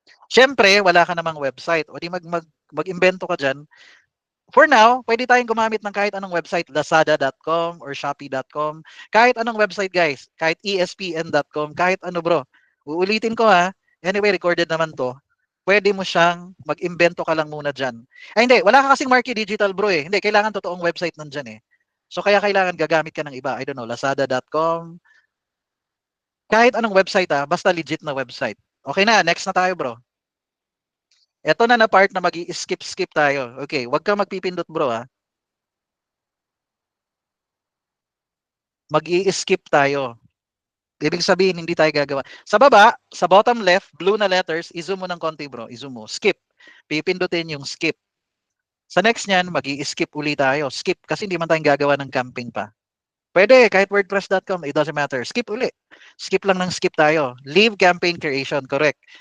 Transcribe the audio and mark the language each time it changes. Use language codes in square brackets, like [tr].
[tl] Siyempre, wala ka namang website. O di mag-invento ka dyan. For now, pwede tayong gumamit ng kahit anong website, lazada.com or shopee.com. Kahit anong website guys, kahit espn.com, kahit ano bro. Uulitin ko ha. Anyway, recorded naman to. Pwede mo siyang mag-invento ka lang muna dyan. Ay hindi, wala ka kasing Marquee Digital bro eh. Hindi, kailangan totoong website nandyan eh. So kaya kailangan gagamit ka ng iba. [en] I don't know, [tl] lazada.com. Kahit anong website basta legit na website. Okay na, next na tayo bro. Ito na part na mag-i-skip-skip tayo. Okay, wag kang magpipindot bro Mag-i-skip tayo. Ibig sabihin, hindi tayo gagawa. Sa baba, sa bottom left, blue na letters, i-zoom mo ng konti bro. I-zoom mo. Skip. Pipindutin yung skip. Sa next niyan, mag-i-skip ulit tayo. Skip kasi hindi man tayong gagawa ng camping pa. Pwede, kahit wordpress.com, [en] it doesn't matter. [tl] Skip ulit. Skip lang ng skip tayo. [en] Leave campaign creation, correct.